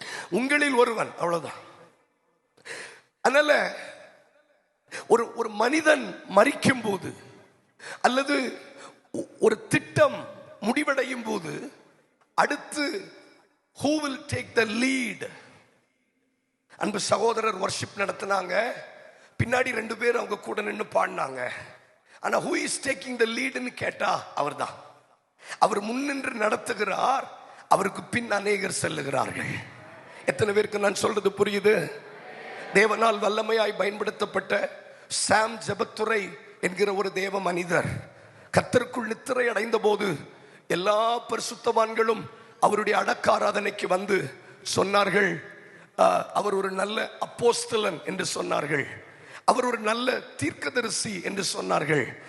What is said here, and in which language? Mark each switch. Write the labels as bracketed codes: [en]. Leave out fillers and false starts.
[ta] உங்களில் ஒருவன், அவ்வளவுதான். அதனால ஒரு மனிதன் மரிக்கும் போது அல்லது ஒரு திட்டம் முடிவடையும் போது அடுத்து [en] who will take the lead? [ta] அன்பு சகோதரர் வர்ஷிப் நடத்தினாங்க, பின்னாடி 2 பேர் அவங்க கூட நின்று பாடினாங்க. [en] ஆனா who is taking the lead [ta] ன்னு கேட்டா அவர்தான். அவர் முன்னின்று நடத்துகிறார், அவருக்கு பின் அநேகர் செல்லுகிறார்கள். எத்தனை பேருக்கு நான் சொல்றது புரியுது? தேவனால் வல்லமையாய் பயன்படுத்தப்பட்ட சாம் ஜெபத்துரை என்கிற ஒரு தேவ மனிதர் கர்த்தருக்குள் நித்திரை அடைந்த போது எல்லா பரிசுத்தவான்களும் அவருடைய அடக்க ஆராதனைக்கு வந்து சொன்னார்கள், அவர் ஒரு நல்ல அப்போஸ்தலன் என்று சொன்னார்கள், அவர் ஒரு நல்ல தீர்க்கதரிசி என்று சொன்னார்கள்.